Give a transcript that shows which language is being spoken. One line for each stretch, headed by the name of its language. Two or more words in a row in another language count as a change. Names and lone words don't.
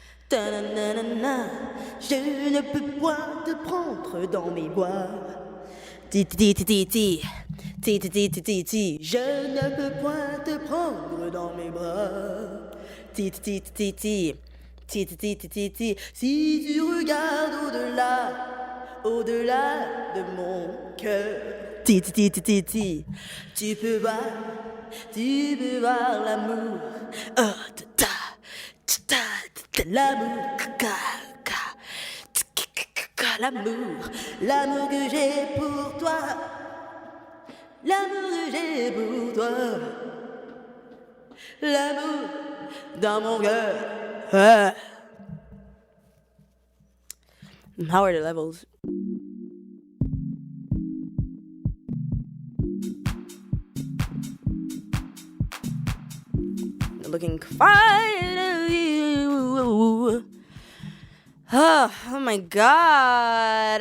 French: Ta-na-na-na-na. Je ne peux point te prendre dans mes bras. Ti-ti-ti-ti-ti. Ti-ti-ti-ti-ti. Je ne peux point te prendre dans mes bras. Ti-ti-ti-ti-ti. Ti-ti-ti-ti-ti. Si tu regardes au-delà de mon cœur. Ti-ti-ti-ti-ti. Tu peux voir l'amour. Oh, l'amour, l'amour que j'ai pour toi, l'amour que j'ai pour toi, l'amour dans mon cœur.
English: How are the levels? Looking fine. Oh my god.